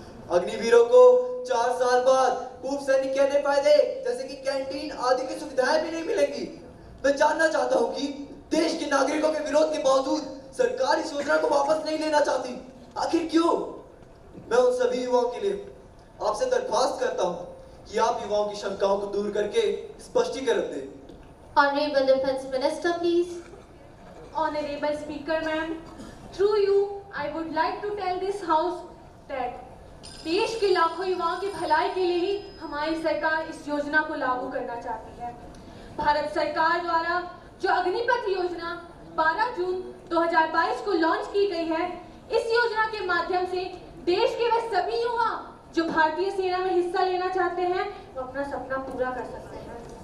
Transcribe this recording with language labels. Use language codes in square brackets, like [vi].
[hi] अग्निवीरों को 4 साल बाद पूर्व सैनिक के अन्य फायदे जैसे कि कैंटीन आदि की सुविधाएं भी नहीं मिलेंगी। मैं जानना चाहता हूं कि देश के नागरिकों के विरोध के बावजूद सरकार इस योजना को वापस नहीं लेना चाहती, आखिर क्यों? मैं उन सभी युवाओं के लिए आपसे दरख्वास्त करता हूं कि आप युवाओं की शंकाओं को दूर करके स्पष्टीकरण दें। [en] Honorable Defence Minister, please. Honorable Speaker, ma'am, through you, I would like to tell this House that [hi] देश के लाखों युवाओं की भलाई के लिए ही हमारी सरकार इस योजना को लागू करना चाहती है। भारत सरकार द्वारा जो अग्निपथ योजना 12 जून 2022 को लॉन्च की गई है, इस योजना के माध्यम से देश के वे सभी युवा जो भारतीय सेना में हिस्सा लेना चाहते हैं, वो अपना सपना पूरा कर सकते हैं।